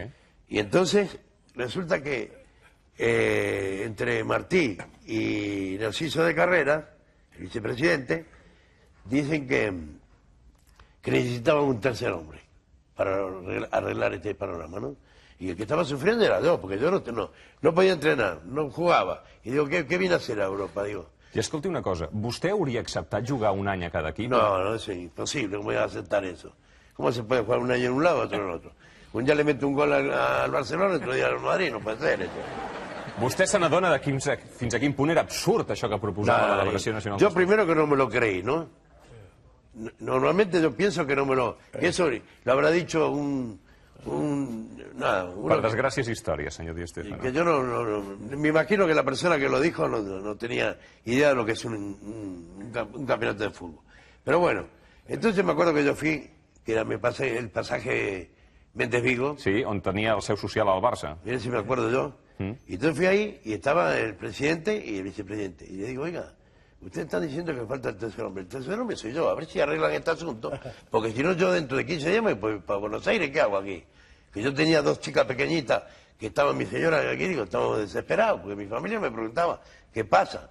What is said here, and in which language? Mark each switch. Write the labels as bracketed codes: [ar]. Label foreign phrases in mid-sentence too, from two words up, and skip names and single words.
[es] Y entonces resulta que entre Martí y Narciso de Carreras, el vicepresidente, dicen que necesitaban un tercer hombre para arreglar este panorama, ¿no? Y el que estaba sufriendo era yo, porque yo no podía entrenar, no jugaba. Y digo, ¿qué viene a hacer a Europa? Digo, [ca] I escolti una cosa, vostè hauria acceptat jugar un any a cada equip? [es] No, es imposible, ¿cómo voy a aceptar eso? ¿Cómo se puede jugar un año en un lado, otro en otro? Un día le mete un gol al Barcelona, otro día al Madrid, no puede ser eso. [ca] Vostè se n'adona de fins a quin punt era absurd això que proposava la Delegació Nacional? [es] Yo primero que no me lo creí, ¿no? Normalmente yo pienso que no me lo... Que eso lo habrá dicho [ca] Per desgràcia és història, senyor Di Stéfano. [es] Que yo me imagino que la persona que lo dijo no tenía idea de lo que es un campeonato de fútbol. Pero bueno, entonces me acuerdo que yo fui, que era el pasaje Méndez Vigo. [ca] Sí, on tenia el seu social al Barça. [es] Mira si me acuerdo yo. Y entonces fui ahí y estaba el presidente y el vicepresidente. Y le digo, oiga, ustedes están diciendo que falta el tercer hombre. El tercer hombre soy yo, a ver si arreglan este asunto. Porque si no, yo dentro de 15 días me voy para Buenos Aires, ¿qué hago aquí? Que yo tenía 2 chicas pequeñitas que estaban mi señora aquí, digo, estamos desesperados, porque mi familia me preguntaba, ¿qué pasa?